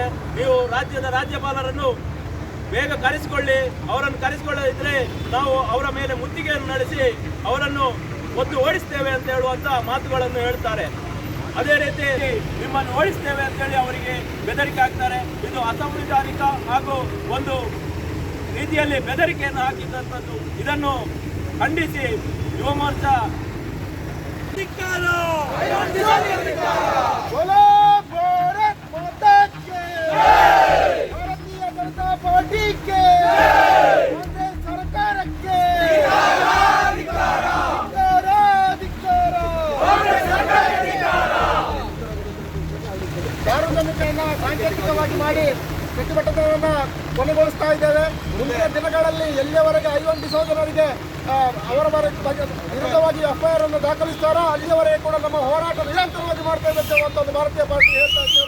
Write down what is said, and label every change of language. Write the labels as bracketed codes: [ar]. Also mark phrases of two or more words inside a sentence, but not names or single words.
[kn] ನೀವು ರಾಜ್ಯದ ರಾಜ್ಯಪಾಲರನ್ನು ಬೇಗ ಕರೆಸಿಕೊಳ್ಳಿ, ಅವರನ್ನು ಕರೆಸಿಕೊಳ್ಳದಿದ್ರೆ ನಾವು ಅವರ ಮೇಲೆ ಮುತ್ತಿಗೆಯನ್ನು ನಡೆಸಿ ಅವರನ್ನು ಒದ್ದು ಓಡಿಸ್ತೇವೆ ಅಂತ ಹೇಳುವಂಥ ಮಾತುಗಳನ್ನು ಹೇಳ್ತಾರೆ. ಅದೇ ರೀತಿ ನಿಮ್ಮನ್ನು ಓಡಿಸ್ತೇವೆ ಅಂತೇಳಿ ಅವರಿಗೆ ಬೆದರಿಕೆ ಹಾಕ್ತಾರೆ. ಇದು ಅಸಂವಿಧಾನಿಕ ಹಾಗೂ ಒಂದು ರೀತಿಯಲ್ಲಿ ಬೆದರಿಕೆಯನ್ನು ಹಾಕಿದಂಥದ್ದು. ಇದನ್ನು ಖಂಡಿಸಿ ಯುವ ಮೋರ್ಚಾ [hi] बोलो भारत माता के, भारतीय जनता पार्टी के, कांग्रेस सरकार के [kn] ಸಾರ್ವಜನಿಕರನ್ನ ಸಾಂಕೇತಿಕವಾಗಿ ಮಾಡಿ ಪ್ರತಿಭಟನೆಯನ್ನು ಕೊನೆಗೊಳಿಸ್ತಾ ಇದ್ದೇವೆ. ಮುಂದಿನ ದಿನಗಳಲ್ಲಿ ಎಲ್ಲಿಯವರೆಗೆ ಐವನ್ ಡಿಸೋಜನರಿಗೆ ಅವರ ವಿರುದ್ಧವಾಗಿ ಎಫ್ಐಆರ್ ಅನ್ನು ದಾಖಲಿಸ್ತಾರೋ ಅಲ್ಲಿಯವರೆಗೆ ಕೂಡ ನಮ್ಮ ಹೋರಾಟ ನಿರಂತರವಾಗಿ ಮಾಡ್ತಾ ಇದ್ದೇವೆ ಅಂತ ಒಂದು ಭಾರತೀಯ ಪಾರ್ಟಿ ಹೇಳ್ತಾ